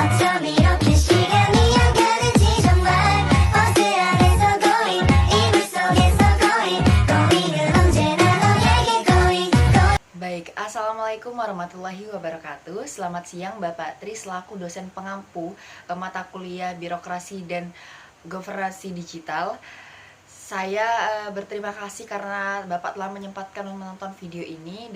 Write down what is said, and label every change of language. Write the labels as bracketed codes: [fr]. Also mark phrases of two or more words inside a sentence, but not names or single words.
[ko] 이렇게 시간이 안 가는지 정말 버스 안에서 going 이불 속에서 going 언제나 너에게 going. [id] Baik, [ar] السلام عليكم ورحمة الله وبركاته. [id] Selamat siang Bapak Tri selaku dosen pengampu mata kuliah Birokrasi dan Governasi Digital. Saya berterima kasih karena Bapak telah menyempatkan menonton video ini.